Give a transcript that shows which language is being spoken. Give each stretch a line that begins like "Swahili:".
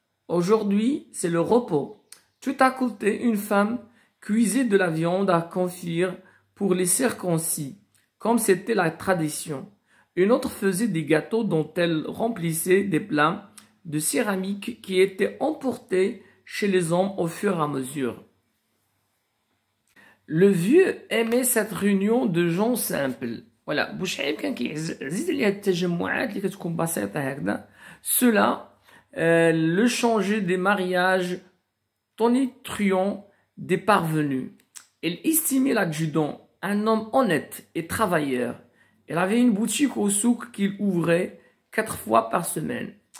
French: Aujourd'hui, c'est le repos. Tout à côté, une femme cuisait de la viande à confire pour les circoncis, comme c'était la tradition. Une autre faisait des gâteaux dont elle remplissait des plats de céramique qui étaient emportés chez les hommes au fur et à mesure. Le vieux aimait cette réunion de gens simples.
Arabic: Voilà, بوشعيب كان كيعزز عليها التجمعات اللي كتكون بسيطة هكذا.
French: Cela le changeait des mariages tonitruants des parvenus. Il estimait l'adjudant un homme honnête et travailleur. Il avait une boutique au souk qu'il ouvrait 4 fois par semaine.